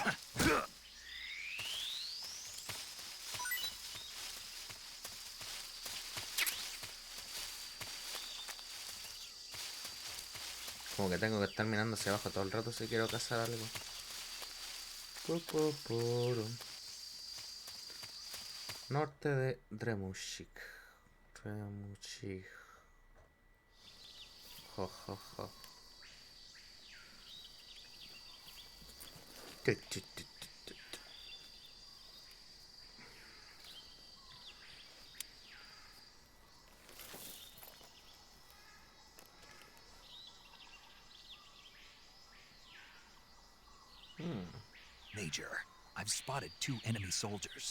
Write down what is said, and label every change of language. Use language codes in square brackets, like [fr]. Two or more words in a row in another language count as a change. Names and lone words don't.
[es] Como que tengo que estar mirando hacia abajo todo el rato si quiero cazar algo. Poro. Norte de Dremushik. Dremushik. Jo, jo, jo. Tu, tu, tu, tu, tu. [en] Major, I've spotted 2 enemy soldiers.